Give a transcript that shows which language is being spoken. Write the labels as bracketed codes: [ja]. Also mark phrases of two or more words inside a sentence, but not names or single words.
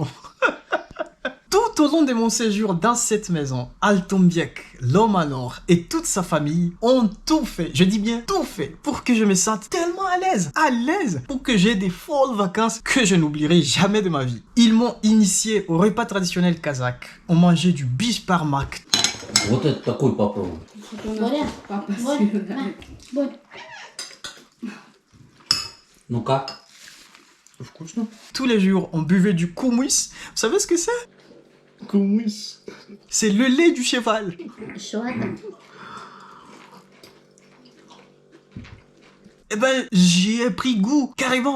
[fr] Tout au long de mon séjour dans cette maison, Altunbek, l'homme en or et toute sa famille ont tout fait, je dis bien tout fait, pour que je me sente tellement à l'aise, pour que j'ai des folles vacances que je n'oublierai jamais de ma vie. Ils m'ont initié au repas traditionnel kazakh. On mangeait du bishparmak. [ru] Вот это такой попробуй. Ну как? [fr] Tous les jours, on buvait du koumouis. Vous savez ce que c'est? Koumouis. C'est le lait du cheval. Eh ben, j'y ai pris goût, carrément.